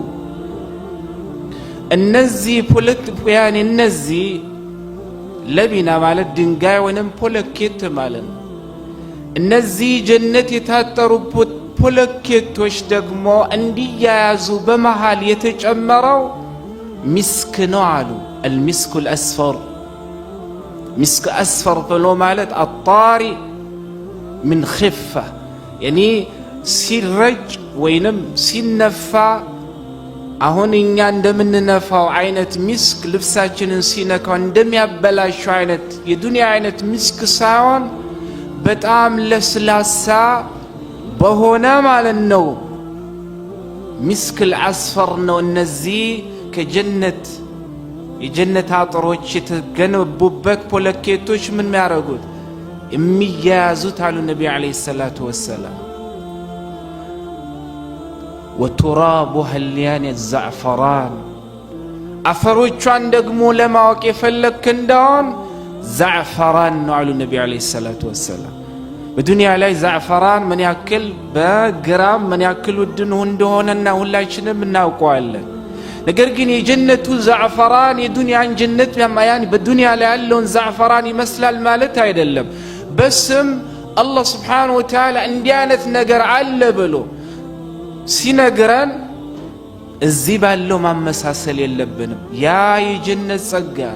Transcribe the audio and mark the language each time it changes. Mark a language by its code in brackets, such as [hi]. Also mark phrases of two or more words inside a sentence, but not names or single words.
[am] እነዚህ ፖለቲያን እነዚህ ለቢና ማለት ድንጋይ ወይም ፖለኬት ማለት ነው። እነዚህ ጀነት የታጠሩበት ፖለኬቶች ደግሞ እንዲያያዙ በመሃል የተጨመረው ሚስክ ነው አሉ። [ar] المسك الأسفر مسك أسفر [am] ብሎ ማለት አጣሪ [ar] من خفة [am] يعني ሲረጭ ወይንም ሲነፋ አሁን እኛ እንደምንነፋው አይነት ሚስክ ልብሳችንን ሲነካው እንደሚያበላሽው አይነት የዱንያ አይነት ሚስክ ሳይሆን በጣም ለስላሳ በሆነ ማለት ነው ሚስክ الأسفر ነው። እነዚህ ከጀነት የጀነት አጥሮች የተገነቡበት ፖለኬቶች ምን የሚያደርጉት የሚያያዙት አሉ [ar] نبي عليه الصلاة والسلام። وترابها الليان الزعفران [am] አፈሮቿን ደግሞ ለማወቅ የፈለክ እንደሆን ዛዕፈራን ነው አሉ [ar] نبي عليه الصلاة [am] ወሰላም። በዱንያ ላይ ዛዕፈራን ምን ያክል በግራም ምን ያክል ውድ እንደሆነና ሁላችንም እናውቀዋለን። ነገር ግን የጀነቱ ዛዕፈራን የዱንያን ጀነት ያማያን በዱንያ ላይ ያለውን ዛዕፈራን ይመስላል ማለት አይደለም። በስም አላህ [ar] سبحانه وتعالى [am] እንዲህ አይነት ነገር አለ ብሎ ሲነግረን እዚህ ባለው ማመሳሰል የለብንም። ያ የጀነት ጸጋ